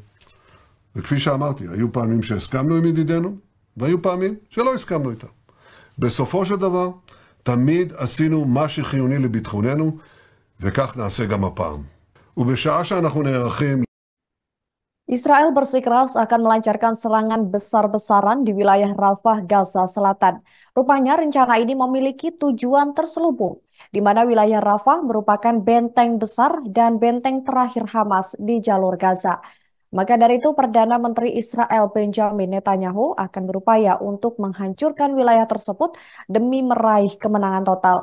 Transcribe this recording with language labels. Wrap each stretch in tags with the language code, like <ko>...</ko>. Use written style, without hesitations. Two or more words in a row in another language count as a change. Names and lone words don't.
<he>וכפי שאמרתי, היו פעמים שהסכמנו עם ידידינו, והיו פעמים שלא הסכמנו איתם. בסופו של דבר, תמיד עשינו מה שחיוני לביטחוננו, וכך נעשה גם הפעם. ובשעה שאנחנו נערכים...</he> <id>Israel bersikeras akan melancarkan serangan besar-besaran di wilayah Rafah, Gaza Selatan. Rupanya rencana ini memiliki tujuan terselubung, di mana wilayah Rafah merupakan benteng besar dan benteng terakhir Hamas di jalur Gaza. Maka dari itu, Perdana Menteri Israel Benjamin Netanyahu akan berupaya untuk menghancurkan wilayah tersebut demi meraih kemenangan total.</id>